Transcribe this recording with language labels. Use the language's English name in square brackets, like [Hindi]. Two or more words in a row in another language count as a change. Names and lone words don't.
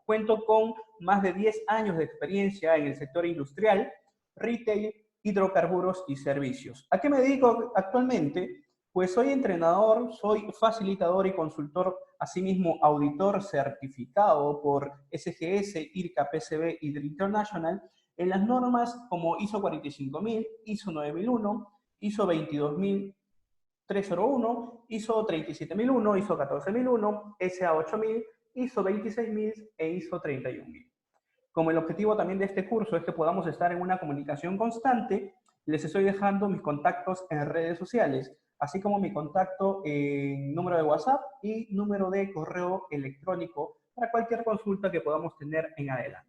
[Spanish] Cuento con más de 10 años de experiencia en el sector industrial, retail, hidrocarburos y servicios. ¿A qué me dedico actualmente? Pues soy entrenador, soy facilitador y consultor, asimismo auditor certificado por SGS, IRCA, PCB y International en las normas como ISO 45000, ISO 9001, ISO 22301, ISO 37001, ISO 14001, SA 8000, ISO 26000 e ISO 31000. Como el objetivo también de este curso es que podamos estar en una comunicación constante, les estoy dejando mis contactos en redes sociales, así como mi contacto en número de WhatsApp y número de correo electrónico para cualquier consulta que podamos tener en adelante.